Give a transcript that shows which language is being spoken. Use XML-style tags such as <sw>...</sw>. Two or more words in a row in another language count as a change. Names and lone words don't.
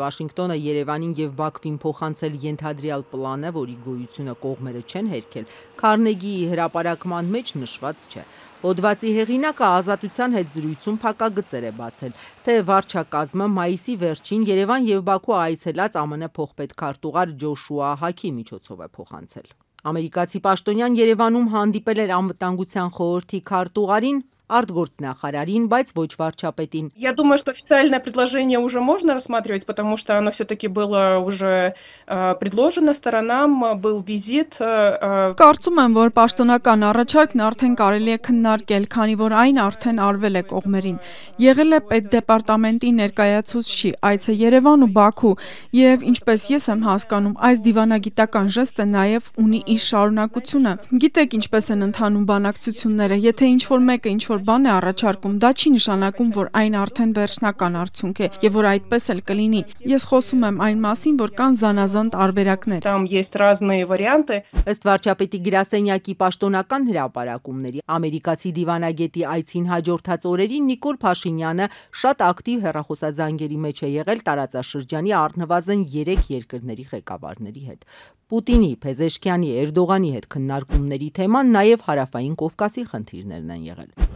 <hy>Վաշինգտոնը Երևանին եւ Բաքվին փոխանցել ենթադրյալ պլանը, որի գոյությունը կողմերը չեն հերքել, Քարնեգիի հրապարակման մեջ նշված չէ։ Հոդվածի հեղինակը Ազատության հետ զրույցում փակագծեր է բացել, թե վարչակազմը մայիսի վերջին Երևան եւ Բաքու այցելած ԱՄՆ փոխպետքարտուղար Ջոշուա Հաքի միջոցով է փոխանցել։ Ամերիկացի պաշտոնյան Երևանում հանդիպել էր անվտանգության խորհրդի քարտուղարին, արտգործնախարարին, բայց ոչ վարչապետին։</hy> <ru>Я думаю, что официальное предложение уже можно рассматривать, потому что оно все-таки было уже предложено сторонам, был визит.</ru> <hy>Կարծում եմ, որ պաշտոնական առաջարկն արդեն կարելի է քննարկել, քանի որ այն արդեն արվել է կողմերին։ Եղել է պետդեպարտամենտի ներկայացուցչի այցը Երևան ու Բաքու, եւ ինչպես ես եմ հասկանում, այս դիվանագիտական ժեստը նաեւ ունի իր շարունակությունը։ Գիտեք ինչպես են ընթանում բանակցությունները, եթե ինչ-որ մեկը ինչ-որ բան է առաջարկում, դա չի նշանակում, որ այն արդեն վերջնական արդյունք է եւ որ այդպես էլ կլինի։ Ես խոսում եմ այն մասին, որ կան զանազան տարբերակներ։</hy> <ru>Там есть разные варианты.</ru> <hy>Ըստ վարչապետի գրասենյակի պաշտոնական հրապարակումների, ամերիկացի դիվանագետի այցին հաջորդած օրերին Նիկոլ Փաշինյանը շատ ակտիվ հեռախոսազանգերի մեջ է եղել տարածաշրջանի առնվազն 3 երկրների ղեկավարների հետ։ Պուտինի, Փեզեշքյանի, Էրդողանի հետ քննարկումների թեման նաև Հարավային Կովկասի խնդիրներն են եղել։</hy>